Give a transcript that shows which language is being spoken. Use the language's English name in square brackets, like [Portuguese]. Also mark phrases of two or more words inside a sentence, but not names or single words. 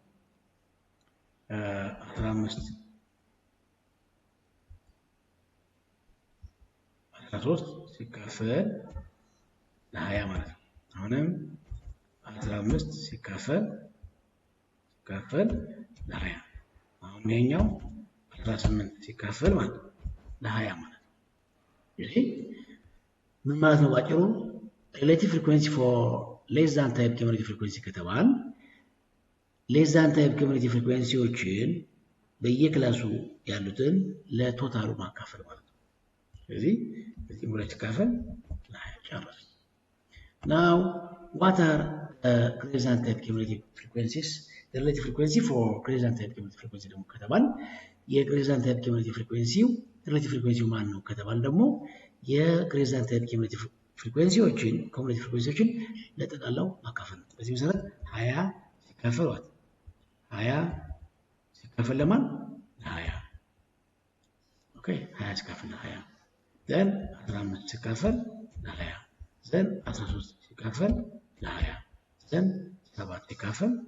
[Amharic] 15 13 ሲካፈል ለ20 ማለት ነው። አሁንም 15 ሲካፈል ለ20 አሁን ይሄኛው 18 ሲካፈል ማለት ለ20 ማለት ነው። ይሄ ምን ማለት ነው? ባጭሩ [English] relative frequency for less than type cumulative frequency [Amharic] ከተባል [English] less than type cumulative frequencyዎችን [Amharic] በየክላሱ ያሉትን ለቶታሉ ማካፈል ማለት ነው። ስለዚህ በዚህ ሁለት ሲካፈል ለ20 ጨረስ። [English] Now what are greater than type cumulative frequencies? The relative frequency for greater than type cumulative frequency [Amharic] ደግሞ ከተባል [English] የgreater than type cumulative frequency relative frequency [Amharic] ማን ነው ከተባል ደግሞ [English] የgreater than type cumulative frequencyዎችን [Amharic] cumulative frequencyዎችን ለጠቅላላው ማካፈል ነው። በዚህ መሰረት 20 ሲካፈል 20 ሲካፈል ለማን ለ20 ኦኬ 20 ሲካፈል ለ20 then 15 ሲካፈል ለ20 then 13 ሲካፈል ለ20 then 7 ሲካፈል